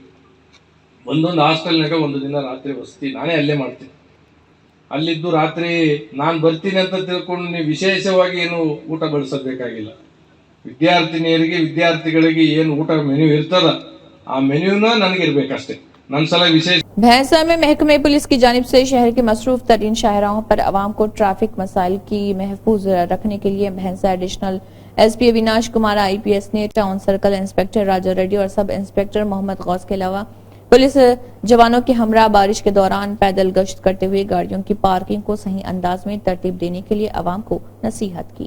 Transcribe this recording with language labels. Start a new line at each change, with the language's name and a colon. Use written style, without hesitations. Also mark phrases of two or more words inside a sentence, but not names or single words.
Kannada: ಒಂದೊಂದು ಹಾಸ್ಟೆಲ್ನಾಗ ಒಂದು ದಿನ ರಾತ್ರಿ ವಸತಿ ನಾನೇ ಅಲ್ಲೇ ಮಾಡ್ತೀನಿ. ಅಲ್ಲಿದ್ದು ರಾತ್ರಿ ನಾನು ಬರ್ತೀನಿ ಅಂತ ತಿಳ್ಕೊಂಡು ನೀವು ವಿಶೇಷವಾಗಿ ಏನು ಊಟ ಬಡಿಸಬೇಕಾಗಿಲ್ಲ. ವಿದ್ಯಾರ್ಥಿನಿಯರಿಗೆ, ವಿದ್ಯಾರ್ಥಿಗಳಿಗೆ ಏನು ಊಟ ಮೆನ್ಯೂ ಇರ್ತದ ಆ ಮೆನ್ಯೂನ ನನಗಿರ್ಬೇಕಷ್ಟೇ. ನನ್ನ ಸಲ ವಿಶೇಷ।
Urdu: بھینسہ میں محکمۂ پولیس کی جانب سے شہر کے مصروف ترین شاہراہوں پر عوام کو ٹریفک مسائل کی محفوظ رکھنے کے لیے بھینسہ
English: additional SP
Urdu: اویناش کمار IPS نے
English: town circle inspector
Urdu: راجا ریڈی اور
English: sub inspector
Urdu: محمد غوث کے علاوہ پولیس جوانوں کے ہمراہ بارش کے دوران پیدل گشت کرتے ہوئے گاڑیوں کی پارکنگ کو صحیح انداز میں ترتیب دینے کے لیے عوام کو نصیحت کی.